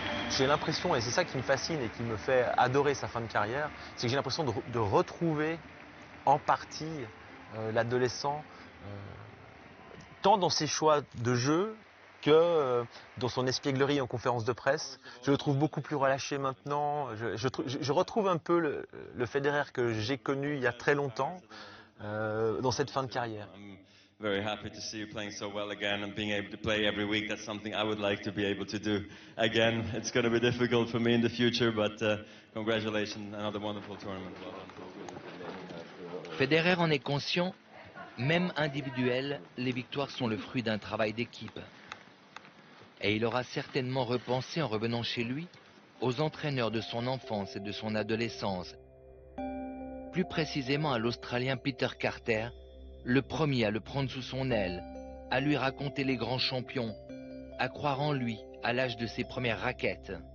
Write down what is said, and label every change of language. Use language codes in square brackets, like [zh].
[fr] J'ai l'impression, et c'est ça qui me fascine et qui me fait adorer sa fin de carrière, c'est que j'ai l'impression de retrouver en partie l'adolescent, tant dans ses choix de jeu que dans son espièglerie en conférence de presse. Je le trouve beaucoup plus relâché maintenant. Je retrouve un peu le Federer que j'ai connu il y a très longtemps dans cette fin de carrière. [en] Very happy to see you playing so well again and being able to play every week. That's something I would like to be able to do again. It's going to be difficult for me in the future, but congratulations, another wonderful tournament. Well done. [fr] Federer en est conscient. Même individuel, les victoires sont le fruit d'un travail d'équipe. Et il aura certainement repensé en revenant chez lui aux entraîneurs de son enfance et de son adolescence. Plus précisément à l'Australien Peter Carter, le premier à le prendre sous son aile, à lui raconter les grands champions, à croire en lui à l'âge de ses premières raquettes.